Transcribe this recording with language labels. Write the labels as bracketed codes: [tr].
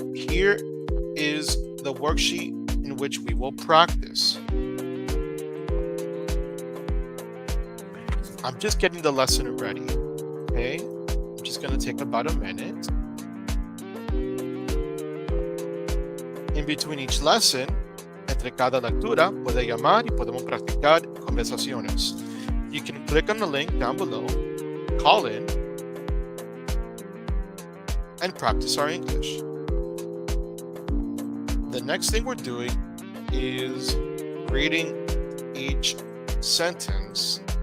[en] Here is the worksheet in which we will practice. I'm just getting the lesson ready, okay? I'm just going to take about a minute. In between each lesson, [es] entre cada lectura, puede llamar y podemos practicar conversaciones. [en] You can click on the link down below, call in, and practice our English. The next thing we're doing is reading each sentence.